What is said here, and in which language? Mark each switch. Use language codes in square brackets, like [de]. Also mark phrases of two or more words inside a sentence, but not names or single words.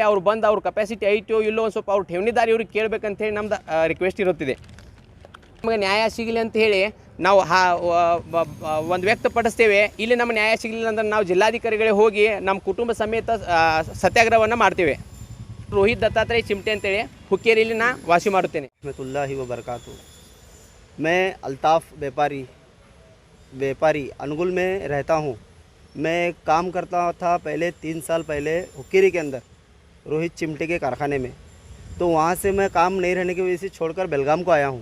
[kn] ಅವ್ರು ಬಂದು ಅವ್ರ ಕೆಪಾಸಿಟಿ ಐತೋ ಇಲ್ಲೋ ಒಂದು ಸ್ವಲ್ಪ ಅವ್ರು ಠೇವಣಿದಾರ ಇವ್ರಿಗೆ ಕೇಳಬೇಕಂತೇಳಿ ನಮ್ದು ರಿಕ್ವೆಸ್ಟ್ ಇರುತ್ತಿದೆ. ನಮಗೆ ನ್ಯಾಯ ಸಿಗಲಿ ಅಂತ ಹೇಳಿ ನಾವು ಒಂದು ವ್ಯಕ್ತಪಡಿಸ್ತೇವೆ. ಇಲ್ಲಿ ನಮ್ಮ ನ್ಯಾಯ ಸಿಗಲಿಲ್ಲ ಅಂದ್ರೆ ನಾವು ಜಿಲ್ಲಾಧಿಕಾರಿಗಳೇ ಹೋಗಿ ನಮ್ಮ ಕುಟುಂಬ ಸಮೇತ ಸತ್ಯಾಗ್ರಹವನ್ನು ಮಾಡ್ತೇವೆ. ರೋಹಿತ್ ದತ್ತಾತ್ರೇಯ ಚಿಮಟೆ ಅಂತೇಳಿ ಹುಕ್ಕೇರಿಯಲ್ಲಿ ನಾ ವಾಸಿ ಮಾಡುತ್ತೇನೆ. [ar] رحمة الله وبركاته. [hi] मैं अल्ताफ़ व्यापारी अनुगुल में रहता हूँ। मैं काम करता था पहले 3 साल पहले हुक्केरी के अंदर रोहित चिमटे के कारखाने में। तो वहाँ से मैं काम नहीं रहने की वजह से छोड़कर बेलगाम को आया हूँ।